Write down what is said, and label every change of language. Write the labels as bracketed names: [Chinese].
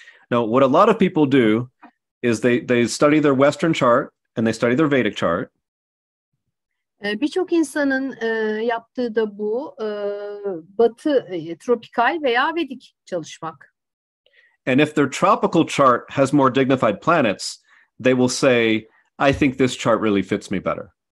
[English] Now, what a lot of people do is they study their Western chart and they study their Vedic chart. [Turkish] Birçok insanın yaptığı da bu, batı tropikal veya Vedik çalışmak. [English] And if their tropical chart has more dignified planets, they will say, I think this chart really fits me better.